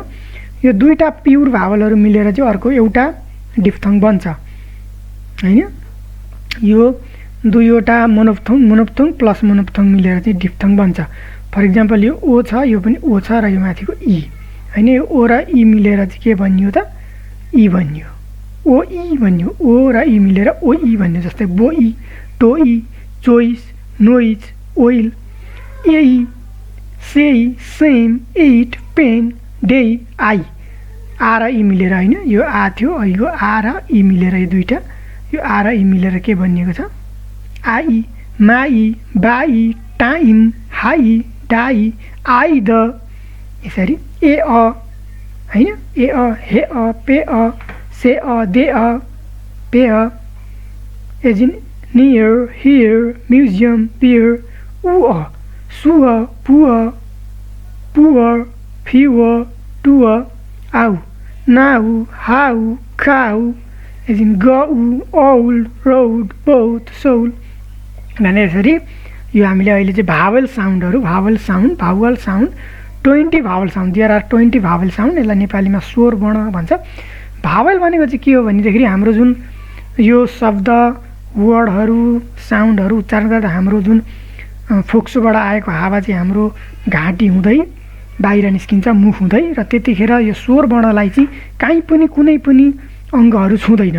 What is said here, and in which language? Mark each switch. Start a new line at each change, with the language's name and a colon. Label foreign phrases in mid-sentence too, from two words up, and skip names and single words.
Nepali: यो दुईवटा
English: pure vowelहरू
Nepali: मिलेर चाहिँ अर्को एउटा डिप्थङ बन्छ हैन। यो दुईवटा
English: monophthong plus monophthong
Nepali: मिलेर चाहिँ डिप्थङ बन्छ।
English: for example
Nepali: यो ओ छ, यो पनि ओ छ, र यो माथिको ई हैन। यो ओ र ई मिलेर चाहिँ के बनियो त, ई बनियो, ओ ई बनियो। ओ र ई मिलेर ओ ई भन्यो, जस्तै
English: boy, toy, choice, noise, oil, ei, say, same, ate, pain, day, I.
Nepali: आ र ई मिलेर हैन, यो आ थियो, यो आ र ई मिलेर, यो दुईटा यो आ र ई मिलेर के बनिएको छ,
English: I, my, by, time, high, die, I the,
Nepali: यसरी। ए अ हैन, ए अ, हे अ, पे अ, से अ, दे अ, पे अ,
English: as in near, here, museum, pier,
Nepali: उ अ, सु अ, पु अ,
English: poor, fewer, tour,
Nepali: आउ,
English: now, how,
Nepali: खाउ,
English: as in go, all, road, both, soul
Nepali: भनेर यसरी यो हामीले अहिले चाहिँ
English: vowel soundहरू, vowel sound 20 vowel sound। there are 20 vowel sound. यसलाई नेपालीमा स्वर वर्ण भन्छ। भावल भनेको चाहिँ के हो भनेदेखि हाम्रो जुन यो शब्द, वर्डहरू, साउन्डहरू उच्चारण गर्दा हाम्रो जुन फोक्सोबाट आएको हावा चाहिँ हाम्रो घाँटी हुँदै बाहिर निस्किन्छ, मुख हुँदै, र त्यतिखेर यो स्वर वर्णलाई चाहिँ काहीँ पनि कुनै पनि अङ्गहरू छुँदैन।